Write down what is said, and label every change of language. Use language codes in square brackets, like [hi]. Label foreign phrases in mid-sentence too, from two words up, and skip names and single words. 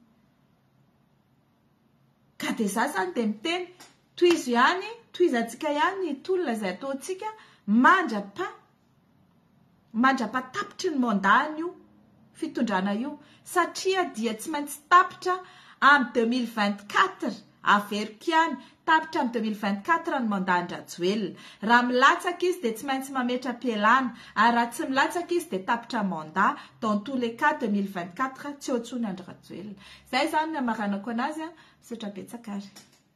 [mg] Ka dia za zany dia miteny tohizantsika ihany ny tolona izay ataontsika mandrapatapitry ny mandany io fitondrana io satria dia tsy maintsy tapitra amin'ny 2024 averiko ihany tapitra amin'ny 2024 ny mandany Rajoelina. Raha milatsaka izy dia tsy maintsy mametra pielana ary raha tsy milatsaka izy dia tapitra mandat [fr] dans tous les cas [mg] 2024 tsy hoatsony Andry Rajoelina. Zay zany ny amaranako anazy Sotra Betsakary.